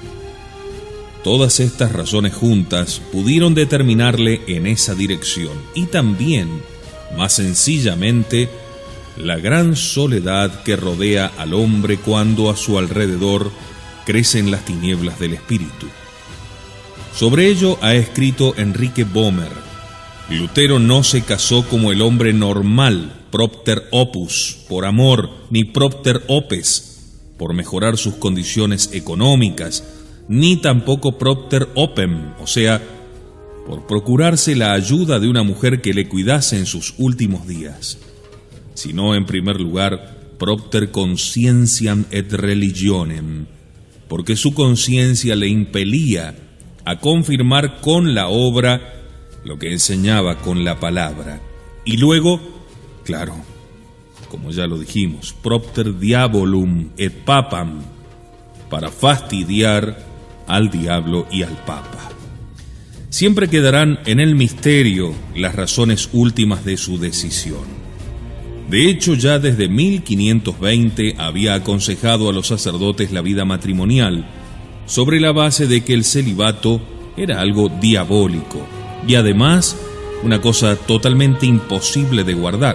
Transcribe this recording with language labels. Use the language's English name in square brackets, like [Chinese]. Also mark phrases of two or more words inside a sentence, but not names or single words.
[Spanish] Todas estas razones juntas pudieron determinarle en esa dirección, y también, más sencillamente, la gran soledad que rodea al hombre cuando a su alrededor crecen las tinieblas del espíritu. Sobre ello ha escrito Enrique Bohmer: Lutero no se casó como el hombre normal, [Latin] propter opus, [Spanish] por amor, ni [Latin] propter opes, [Spanish] por mejorar sus condiciones económicas, ni tampoco [Latin] propter opem, [Spanish] o sea, por procurarse la ayuda de una mujer que le cuidase en sus últimos días, sino en primer lugar [Latin] propter conscientiam et religionem, [Spanish] porque su conciencia le impelía a confirmar con la obra lo que enseñaba con la palabra. Y luego, claro, como ya lo dijimos, [Latin] propter diabolum et papam, [Spanish] para fastidiar al diablo y al papa. Siempre quedarán en el misterio las razones últimas de su decisión. De hecho, ya desde 1520 había aconsejado a los sacerdotes la vida matrimonial, sobre la base de que el celibato era algo diabólico y además una cosa totalmente imposible de guardar.